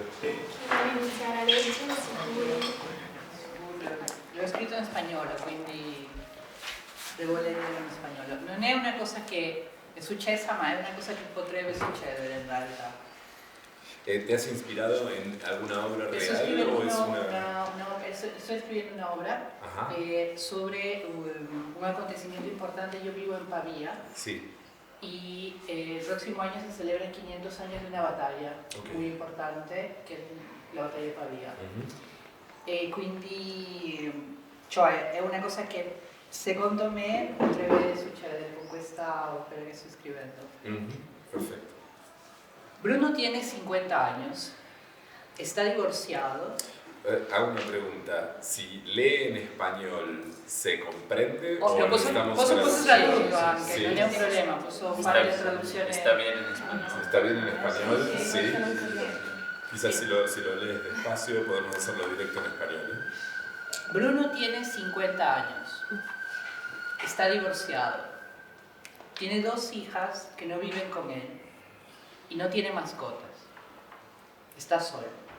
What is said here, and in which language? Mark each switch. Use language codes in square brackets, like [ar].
[it] Chi vuole iniziare a leggere, sicuri? L'ho scritto in spagnolo, quindi devo leggerlo in spagnolo. Non è una cosa che è successa, ma è una cosa che potrebbe succedere in realtà. [es] ¿Te has inspirado en alguna obra Estoy real escribiendo o es estoy escribiendo una obra sobre un acontecimiento importante. Yo vivo en Pavía. Sí. Y el próximo año se celebran 500 años de una batalla muy importante, [it] che è la battaglia di Pavia. E quindi, cioè, è una cosa che secondo me potrebbe succedere con questa opera che sto scrivendo. [es] Perfecto. Bruno tiene 50 años, está divorciado. Hago una pregunta, si lee en español, ¿se comprende? [it] Ovvio, posso tradurlo anche, sì. non è un problema, posso fare la traduzione. [es] Está bien en español. ¿Está bien en español? Sí. Quizás si lo lees despacio podemos hacerlo directo en español. Bruno tiene 50 años, está divorciado, tiene 2 hijas que no viven con él y no tiene mascotas, está solo.